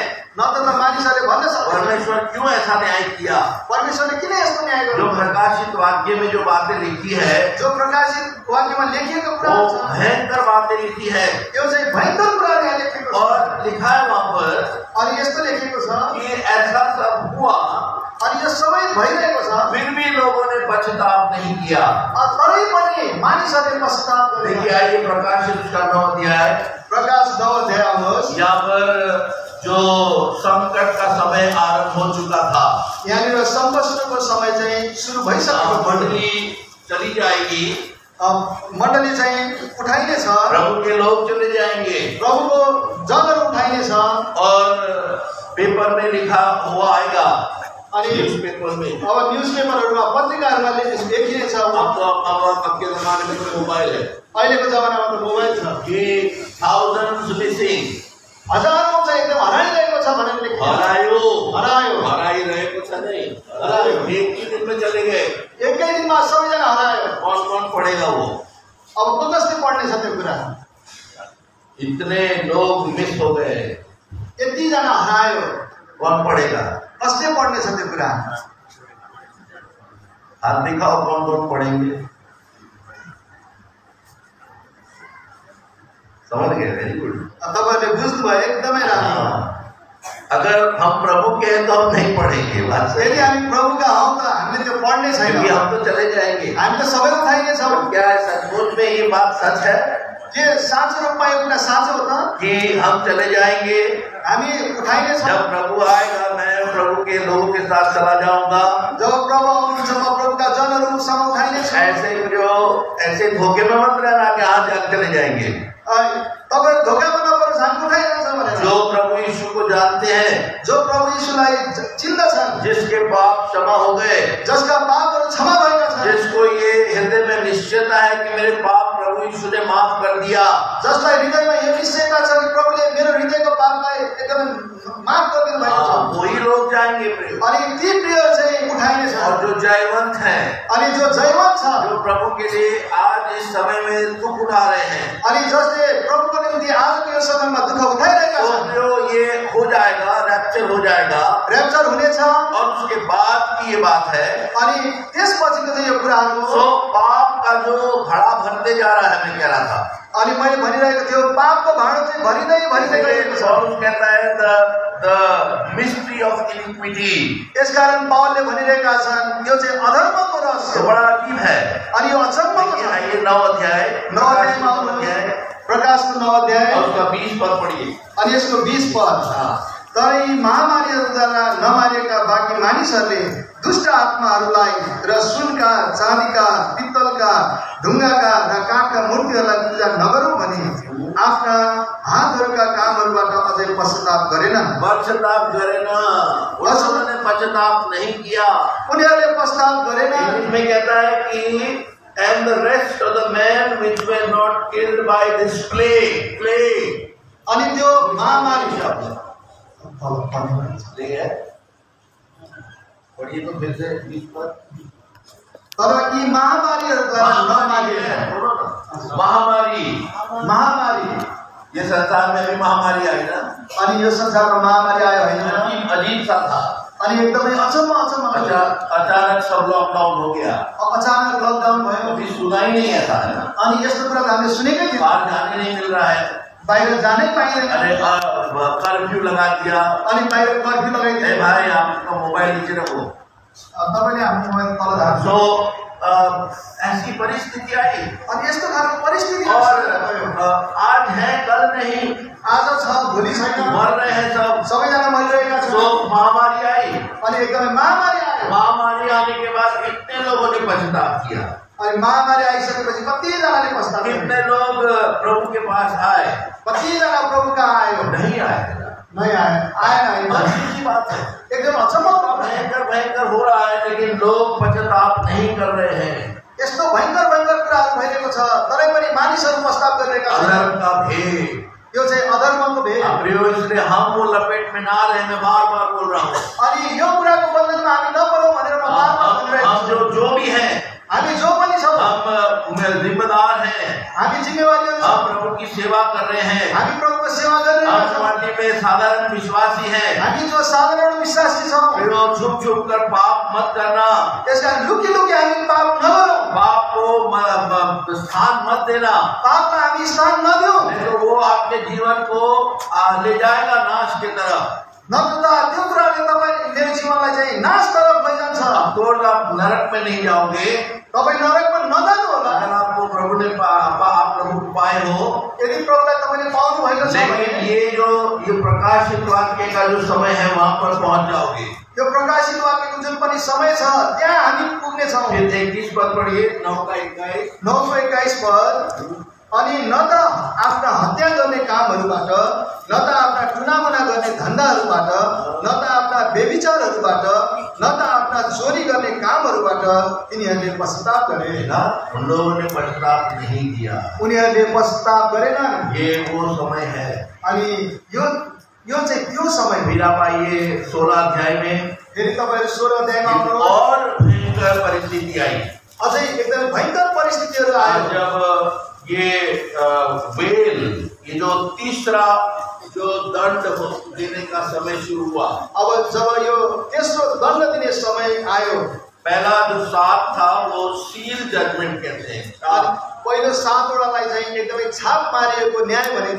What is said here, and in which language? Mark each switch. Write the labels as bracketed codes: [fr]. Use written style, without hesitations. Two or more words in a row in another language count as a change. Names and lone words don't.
[ne] नत्र त मानिसहरूले भन्न सक्दैन [hi] परमेश्वर क्यों ऐसा न्याय किया। [ne] परमेश्वरले किन यस्तो न्याय [hi] जो [ne] गर्नुभयो। [hi] प्रकाशित वाक्य में जो बातें लिखी है [ne] जो प्रकाशित वाक्यमा लेखिएको [hi] वो [ne] कुरा छ [hi] भयंकर बातें लिखी है [ne] यो चाहिँ भयंकर कुरा यहाँ लेखेको छ। [hi] और लिखा है वहाँ पर [ne] अनि यस्तो लेखेको छ [hi] कि ऐसा सब हुआ [ne] अनि यो सबै भइरहेको छ, [hi] फिर भी लोगों ने पश्चाताप नहीं किया। [ne] तरै पनि मानिसहरूले पश्चाताप गरेन। [hi] देखिए आइए प्रकाशित उसका 9 अध्याय, [ne] प्रकाश 9 अध्याय आउनुहोस्। [hi] यहाँ पर जो संकट का समय आरंभ हो चुका था, [ne] यहाँनिर संकटको समय चाहिँ सुरु भइसकेको छ। [hi] मंडली चली जाएगी, [ne] मण्डली चाहिँ उठाइनेछ, [hi] प्रभु के लोग चले जाएंगे [ne] प्रभुको जनहरू उठाइनेछ। [hi] और पेपर में लिखा हुआ आएगा, [ne] अनि [hi] न्यूज़पेपर में। [ne] अब न्युजपेपरहरूमा पत्रिकाहरूमा लेखिनेछ। [hi] अब के जमाने में तो मोबाइल है [ne] अहिलेको जमानामा त मोबाइल छ [en] कि thousands missing, [ne] हजारौं चाहिँ एकदम हराइरहेको छ भनेर लेखिन्छ। हरायो हराइरहेको छ [hi] नहीं, हरायो एक ही दिन में चले गए। [ne] एकै दिनमा सबैजना हरायो। [hi] कौन कौन पढ़ेगा वो? [ne] अब को कसले पढ्ने छ त्यो कुरा? [hi] इतने लोग मिस हो गए, [ne] यतिजना हरायो, [hi] कौन पढ़ेगा? [ne] कसले पढ्ने छ त्यो कुरा? [hi] हाथ दिखाओ कौन कौन पढ़ेंगे। समझ गए? [en] very good. [ne] तपाईहरुले बुझ्नुभयो, एकदमै राम्रो। [hi] अगर हम प्रभु के हैं तो हम नहीं पढ़ेंगे, बात सही। [ne] यदि हामी प्रभुका हौ त हामीले त्यो पढ्ने छैन, [hi] क्योंकि हम तो चले जाएंगे। [ne] हामी त सबै उठाइने छौं। [hi] क्या है सचमुच में ये बात सच है [ne] के साँचो रूपमा यो कुरा साँचो हो त [hi] कि हम चले जाएंगे? [ne] हामी उठाइने छौं। [hi] जब प्रभु आएगा मैं प्रभु के लोगों के साथ चला जाऊंगा। [ne] जब प्रभु आउनुहुन्छ म प्रभुका जनहरूसँग उठाइने छु। [hi] ऐसे धोखे में मत रहना कि आज जाग चले जाएंगे। [ne] तपाईं धोकामा नपरोस्, हामी उठाइरहेछौँ भनेर। [hi] जो प्रभु यीशु को जानते हैं, [ne] जो प्रभु यीशुलाई चिन्दछन्, [hi] जिसके पाप क्षमा हो गए, [ne] जसका पापहरू क्षमा भएका छन्, [hi] जिसको ये हृदय में निश्चयता है कि मेरे पाप प्रभु यीशु ने माफ कर दिया, [ne] जसलाई हृदयमा यो निश्चयता छ कि प्रभुले मेरो हृदयको पापलाई एकदमै माफ गरिदिनु भएको छ, [hi] वही लोग जाएंगे प्रिय। [ne] अनि ती प्रिय चाहिँ उठाइने छन्। [hi] और जो जयवंत हैं, [ne] अनि जो जयवंत छ, [hi] जो प्रभु के लिए आज इस समय में दुख उठा रहे हैं, [ne] अनि जसले प्रभुको निम्ति आजको यो समयमा दुःख उठाइरहेका छन्, [hi] तो ये हो जाएगा, रैप्चर हो जाएगा। [ne] रैप्चर हुनेछ। [hi] और उसके बाद की ये बात है, [ne] अनि त्यसपछिको चाहिँ यो कुराहरू [hi] तो पाप का जो घड़ा भरते जा रहा है, मैं कह रहा था। [ne] अनि मैले भनिरहेको थियो पापको भाँडो चाहिँ भरिँदै गएको छ। [hi] पौलुस कहता है [en] the mystery of iniquity। [ne] यसकारण पावलले भनिरहेका छन् यो चाहिँ अधर्मको रहस्य [hi] तो [ne] हो। [hi] बड़ा अजीब है। [ne] अनि यो अचम्मको छ। [hi] ये 9 अध्याय, [ne] 9 अध्यायमा प्रकाशको 9 अध्याय [hi] और उसका 20 पद पढ़िए। [ne] अनि यसको 20 पद। तर यी महामारीहरूद्वारा नमारिएका बाँकी मानिसहरूले दुष्ट आत्माहरूलाई र सुनका, चाँदीका, पित्तलका, ढुङ्गाका र काठका मूर्तिहरूलाई पूजा नगरौँ भनी आफ्ना हातहरूका कामहरूबाट अझै पश्चाताप गरेनन्। पश्चाताप गरेन, [hi] उन्होंने पश्चाताप नहीं किया। [ne] उनीहरूले पश्चाताप गरेनन्। [hi] इसमें कहता है कि [en] and the rest of the men which were not killed by this plague। [ne] अनि त्यो महामारी [hi] शब्द पढ़िए तो फिर से 20 पद। [ne] तर यी महामारीहरूद्वारा नमारिएका महामारी [hi] ये संसार में भी महामारी आई ना, [ne] अनि यो संसारमा महामारी आयो हैन? [hi] अजीब सा था। [ne] अनि एकदमै अचम्म [hi] अचानक सब लॉकडाउन हो गया, [ne] अचानक लकडाउन भयो। [hi] अभी सुना ही नहीं ऐसा है ना। [ne] अनि यस्तो कुरा त हामीले सुनेकै थियौँ। [hi] बाहर जाने नहीं मिल रहा है, [ne] बाहिर जानै पाइँदैन। [hi] अरे कर्फ्यू लगा दिया। [ne] अनि बाहिर कर्फ्यू लगाइदियो। [hi] भाई आपका मोबाइल नीचे रखो, [ne] तपाईले आफ्नो मोबाइल तल राख्नु। [hi] तो ऐसी परिस्थिति आई। [ne] अनि यस्तो खालको परिस्थिति [hi] और आज है कल नहीं, [ne] आज छ भोलि छैन, [hi] मर रहे हैं सब, [ne] सबैजना मरिरहेका छन्। [hi] तो महामारी आई। [ne] अनि एकदमै महामारी आयो। [hi] महामारी आने के बाद कितने लोगों ने पश्चाताप किया? [ne] अनि महामारी आइसकेपछि कतिजनाले पश्चाताप गरे? [hi] कितने लोग प्रभु के पास आए? [ne] कतिजना प्रभु कहाँ आयो? [hi] नहीं आए। [ne] नहीं आएन। [hi] अजीब सी बात है, [ne] एकदम अचम्म [hi] भयंकर हो रहा है, लेकिन लोग पश्चाताप नहीं कर रहे हैं। [ne] यस्तो भयंकर कुराहरू भइरहेको छ, तरै पनि मानिसहरू पश्चाताप गरिरहेका छन्। [hi] अधर्म का भेद, [ne] यो चाहिँ अधर्मको भेद। [hi] प्रियो, इसलिए हम वो लपेट में ना रहे, मैं बार बार बोल रहा हूँ। [ne] अनि यो कुराको बन्धनमा हामी नपरौँ भनेर म बार-बार भनिरहेको [hi] हम [ne] छु। [hi] जो भी हैं, [ne] हामी जो पनि छौँ, [hi] हम जिम्मेदार हैं, [ne] हामी जिम्मेवारीहरू [hi] हम [ne] छौँ, [hi] प्रभु की सेवा कर रहे हैं, [ne] हामी प्रभुको सेवा गरिरहेका [hi] हम [ne] छौँ, [hi] मंडली में साधारण विश्वासी हैं। [ne] हामी जो साधारण विश्वासी छौँ। [hi] प्रियो, छुप छुप कर पाप मत करना, [ne] त्यसकारण लुकी लुकी हामी पाप नगरौँ, [hi] पाप को स्थान मत देना, [ne] पापमा हामी स्थान नदिउँ, [hi] नहीं तो वो आपके जीवन को ले जाएगा नाश की तरफ। [ne] नत्र त त्यो कुराले तपाईँ मेरो जीवनलाई चाहिँ नाशतर्फ लैजान्छ। [hi] तो आप नरक में नहीं जाओगे। [ne] तपाईँ नरकमा नजानु होला। [hi] अगर आपको प्रभु ने आप प्रभु को पाए हो, [ne] यदि प्रभुलाई तपाईँले पाउनु भएको छ [hi] लेकिन [ne] भने [hi] ये प्रकाशित वाक्य का जो समय है वहां पर पहुंच जाओगे। [ne] यो प्रकाशित वाक्यको जुन पनि समय छ त्यहाँ हामी पुग्नेछौँ। [hi] फिर 31 पद पढ़िए, 9:21। [ne] 9:21 पद। अनि न त आफ्ना हत्या गर्ने कामहरूबाट, न त आफ्ना टुनामुना गर्ने धन्दाहरूबाट, न त आफ्ना व्यभिचारहरूबाट, न त आफ्ना चोरी गर्ने कामहरूबाट तिनीहरूले पश्चाताप गरे। [hi] उन लोगों ने पश्चाताप नहीं किया। [ne] उनीहरूले पश्चाताप गरेनन्। [hi] ये वो समय है। [ne] अनि यो चाहिँ त्यो समय। [hi] फिर आप आइए 16 अध्याय में, [ne] फेरि तपाईहरु 16 अध्यायमा आउनुहोस्। [hi] और भयंकर परिस्थिति आई। [ne] अझै एकदम भयंकर परिस्थितिहरू आयो। [hi] जब ये वेल, ये जो तीसरा जो दंड देने का समय शुरू हुआ, [ne] अब जब यो तेस्रो दण्ड दिने समय आयो, [hi] पहला जो 7 था वो [en] seal judgment [hi] कहते हैं। [ne] पहिलो 7 वटालाई चाहिँ एकदमै छाप मारिएको न्याय भनिन्छ।